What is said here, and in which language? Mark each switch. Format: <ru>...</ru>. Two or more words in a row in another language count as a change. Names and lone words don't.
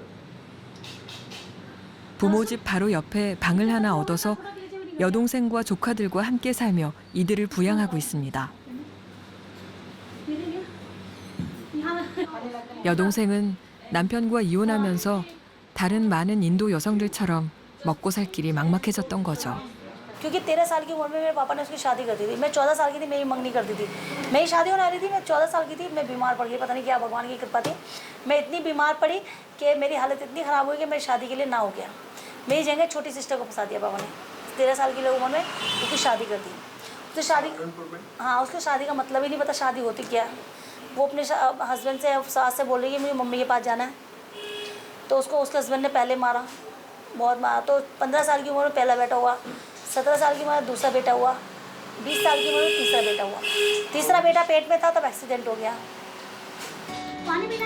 <ko>부모 집 바로 옆에 방을 하나 얻어서 여동생과 조카들과 함께 살며 이들을 부양하고 있습니다. 여동생은 남편과 이혼하면서 다른 많은 인도 여성들처럼 먹고 살 길이 막막해졌던 거죠.</ko> <hi>क्योंकि 13 साल की उम्र में मेरे पापा ने उसकी शादी कर दी थी मैं 14 साल की थी मेरी मंगनी कर दी थी मेरी शादी होने वाली थी मैं 14 साल की थी मैं बीमार पड़ गई पता नहीं क्या भगवान की कृपा थी मैं इतनी बीमार पड़ी कि मेरी हालत इतनी ख़राब हुई कि मेरी शादी के लिए ना हो गया मेरी जगह छोटी सिस्टर को फंसा दिया पापा ने 13 साल की उम्र में उसकी शादी कर दी उसकी शादी हाँ उसकी शादी का मतलब ही नहीं पता शादी होती क्या वो अपने हस्बैंड से सास से बोल रही है मुझे मम्मी के पास जाना है तो उसको उसके हस्बैंड ने पहले मारा बहुत मारा तो 15 साल की उम्र में पहला बेटा हुआ 17 साल की उम्र में दूसरा बेटा हुआ 20 साल की उम्र में तीसरा बेटा हुआ तीसरा बेटा पेट में था तब एक्सीडेंट हो गया पानी पीना</hi>